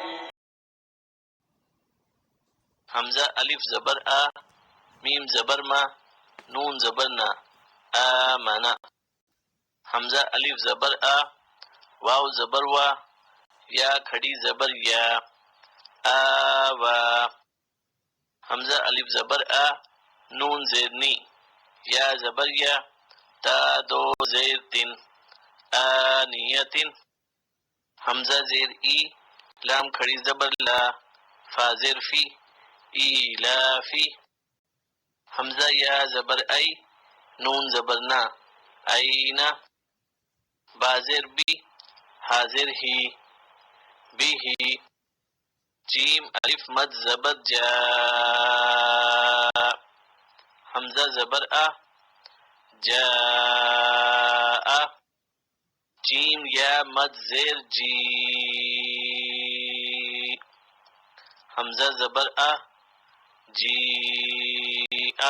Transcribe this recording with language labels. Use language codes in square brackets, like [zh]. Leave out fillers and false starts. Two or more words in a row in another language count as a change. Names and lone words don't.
[ur] حمزہ الف زبر آ، میم زبر ما، نون زبر نا، آمنا. حمزہ الف زبر آ، واو زبر وا، یا کھڑی زبر یا، آوا. حمزہ الف زبر آ، نون زیر نی، یا زبر یا، تا دو زیر تن، آنیت. حمزہ زیر ای، لام کھڑی زبر لا، فا زیر فی، ایلافی. حمزہ یا زبر ای، نون زبر نا، [ar] اینا. [ur] با زیر بی، حاضر ہی، بھی. جیم الف مد زبر جا، حمزہ زبر آ، جاء. جیم یا مد زیر جی، حمزہ زبر آ، جیء.